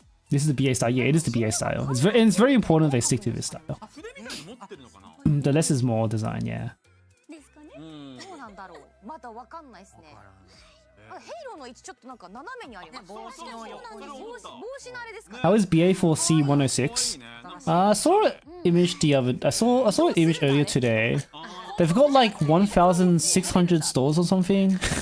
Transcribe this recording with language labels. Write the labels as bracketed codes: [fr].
[en] This is the BA style. Yeah, it is the BA style. It's very important they stick to this style. The less is more design, yeah. [ja] どうなんだろう。まだわかんないですね。ヘイローの位置ちょっとなんか斜めにあります。帽子の横に。帽子のあれですか。 [en] How is BA for C106? I saw an image I saw an image earlier today. They've got like 1,600 stores or something.